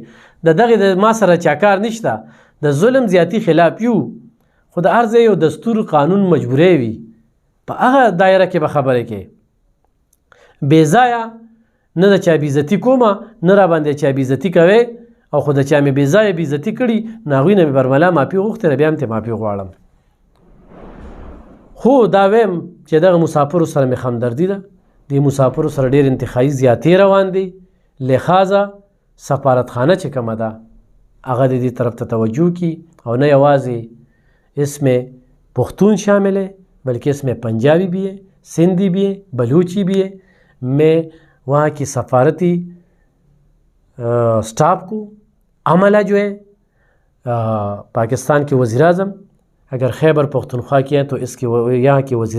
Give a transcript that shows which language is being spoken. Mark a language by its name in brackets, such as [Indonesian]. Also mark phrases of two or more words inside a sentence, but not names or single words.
[Pashto] د دغې د ما سره چا کار نشته، د ظلم زیاتي خلاف یو، خو د هر ځای یو دستور قانون مجبوری وي، په هغه دایره کې به خبرې کې بې ځایه نه د چا بېزتي کومه، نه را باندې چا بېزتي کوې، او خو د چا مې بې ځایه بېزتي کړي، نو هغوی نه مې برملا معافي غوښتې، بیا هم ترې معافي غواړم. خو دا ویم چې دغه مسافرو سره مې همدردي ده، دې مسافرو سره ډېر انتخابي زیاتې روان دي، لحاظه سفارتخانه چې کومه ده هغه د دې طرف ته توجه کی، او نه یوازې [Urdu] اسم پختون شامل ہے بلکہ اس میں پنجابی بھی ہے، سندھی بھی ہے، بلوچی بھی ہے. میں وہاں کی سفارتی سٹاف کو عملہ جو ہے پاکستان کے وزیر اعظم اگر خیبر پختونخوا کی ہے تو اس کے یہاں کے وزیر